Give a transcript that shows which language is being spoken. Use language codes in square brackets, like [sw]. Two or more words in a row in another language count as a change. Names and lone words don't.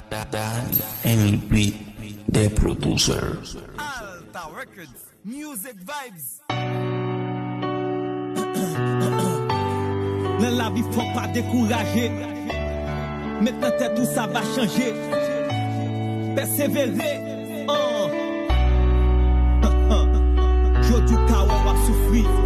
[en] Dan and Louis, the producer. Alta Records, Music Vibes. [ht] Nan lavi, fòk pa dekouraje. Mèt nan tèt ou sa va chanje. Pèsevere, an. Jodi ou ka wè w ap soufri.